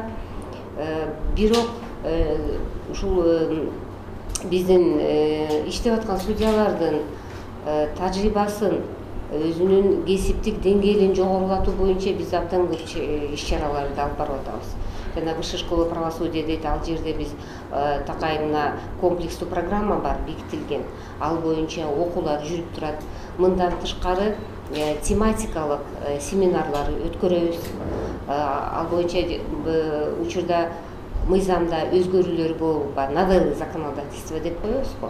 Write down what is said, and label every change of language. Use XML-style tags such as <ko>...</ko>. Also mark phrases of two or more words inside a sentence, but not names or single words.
<ky>Бирок ушул биздин иштеп аткан судьялардын тажрыйбасын, өзүнүн кесиптик деңгээлин жогорулатуу боюнча биз абдан көп иш-чараларды алып барып атабыз. Жана Высшая школа правосудия дейт, ал жерде биз такай мына комплекстүү программа бар, бекитилген. Ал боюнча окуулар жүрүп турат. Мындан тышкары тематикалык семинарлар өткөрөбүз. Ал боюнча учурда мыйзамда өзгөрүүлөр болуп,</ky> <ru>новеллы законодательство</ru> <ky>деп коебуз го.</ky>